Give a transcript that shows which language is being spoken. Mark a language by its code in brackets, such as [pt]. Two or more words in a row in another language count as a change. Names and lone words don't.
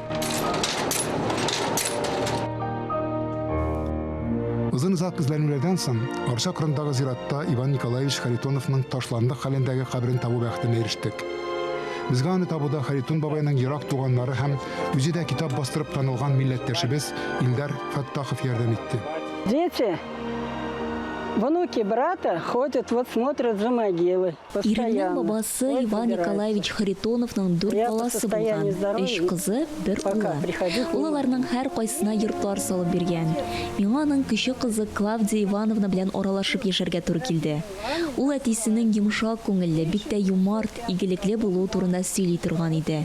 [tt] Озын-озак эзләнүләрдән соң Арча кырындагы зиратта Иван Николаевич Харитоновның ташландык хәлендәге кабрын табу бәхетенә ирештек. Безгә аны табуда Харитон бабайның ерак туганнары һәм үзе дә китап бастырып танылган милләттәшебез Илдар Фаттахов ярдәм итте. [ru] Дети, внуки брата ходят, вот смотрят за могилы. [tt] Ириннең бабасы Иван Николаевич Харитоновның 4 баласы булган, 3 кызы, 1 улы. Улларның һәр кайсына йортлар салып биргән. Миңа аның кече кызы Клавдия Ивановна белән аралашып яшәргә туры килде. Ул әтисенең йомшак күңелле, бик тә юмарт, игелекле булуы турында сөйли торган иде.